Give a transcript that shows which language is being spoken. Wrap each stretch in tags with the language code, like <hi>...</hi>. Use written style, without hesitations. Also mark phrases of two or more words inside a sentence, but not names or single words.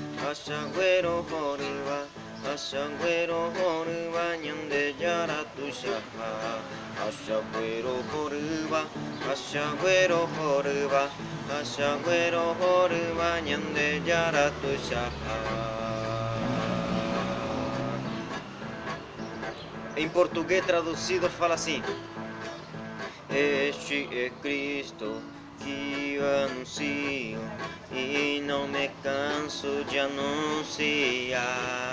<gn>nyande jara tushaha ashagüero horuba nyande jara tushaha.</gn> <pt>Em português traduzido fala assim: este é Cristo que eu anuncio e não me canso de anunciar.</pt>